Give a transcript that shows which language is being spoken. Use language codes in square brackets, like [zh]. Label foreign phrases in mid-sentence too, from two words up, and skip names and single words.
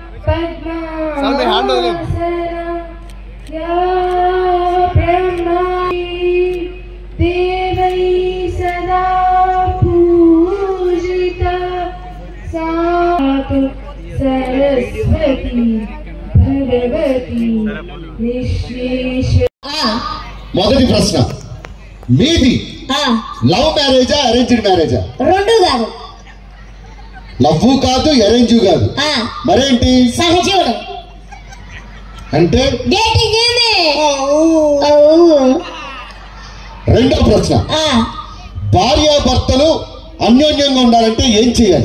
[sa] पद्मासना या ब्रह्माणि देवै सदा पूजिता सा सरस्वती भगवती निःशेष. [te] మొదటి ప్రశ్న మీది [en] love marriageా arranged marriageా? [te] రెండు కాదు. లవ్ కాదు, అరేంజ్ కాదు, మరేంటి? సహజీవనం అంటే డేటింగ్. రెండో ప్రశ్న భార్యాభర్తలు అన్యోన్యంగా ఉండాలంటే ఏం చేయాలి?